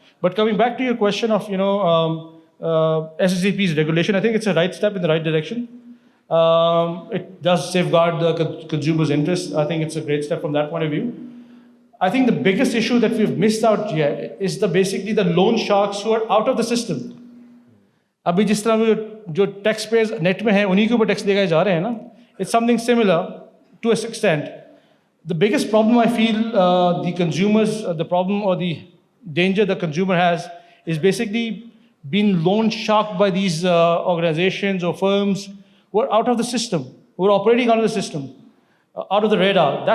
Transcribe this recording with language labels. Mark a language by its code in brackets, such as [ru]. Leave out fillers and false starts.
[en] But coming back to your question of, SCCP's regulation, I think it's a right step in the right direction. It does safeguard the consumer's interests. I think it's a great step from that point of view. I think the biggest issue that we've missed out yet is basically the loan sharks who are out of the system. [hi] अभी जिस तरह जो taxpayers net में हैं उन्हीं के ऊपर tax लगाए जा रहे हैं ना, [en] it's something similar to a extent. The biggest problem I feel the consumers, the problem or the danger the consumer has is basically being loan sharked by these organizations or firms who are out of the system, who are operating out of the system, out of the radar.